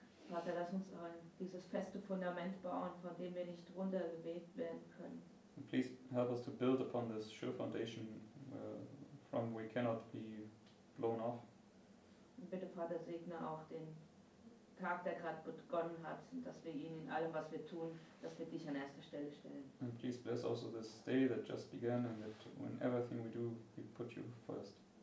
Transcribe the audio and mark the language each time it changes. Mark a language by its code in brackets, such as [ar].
[de] Vater, lass uns dieses feste Fundament bauen, von dem wir nicht runtergeweht werden können. [en] And please help us to build upon this sure foundation from we cannot be blown off. [de] Und bitte, Vater, segne auch den Tag, der gerade begonnen hat, und dass wir ihn in allem, was wir tun, dass wir dich an erster Stelle stellen. [en] And please bless also this day that just began and that in everything we do, we put you first.